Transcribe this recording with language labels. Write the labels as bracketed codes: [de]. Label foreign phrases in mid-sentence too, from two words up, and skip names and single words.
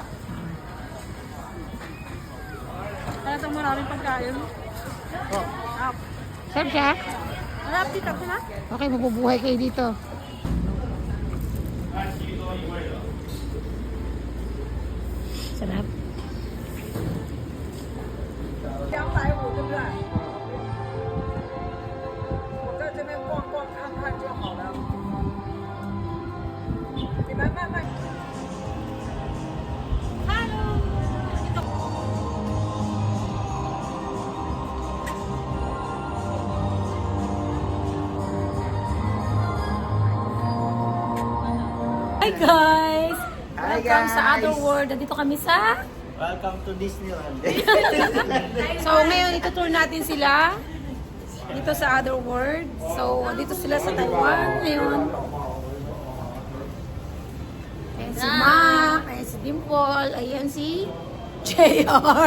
[tl] Para sa maraming pagkain. Sarap siya? Harap dito ko na. Okay, mabubuhay kayo dito. Sarap. [zh] 250，对不对？我在这边逛逛看看就好了。你们慢慢。 [en] Hi guys! Hi, [tl] Welcome sa guys. Other World. Dito kami sa... [en] Welcome to Disneyland. [tl] So ngayon itutour natin sila dito sa Other World. So dito sila sa Taiwan ngayon. Ayan si Mac, ayan si Dimple, ayan si JR.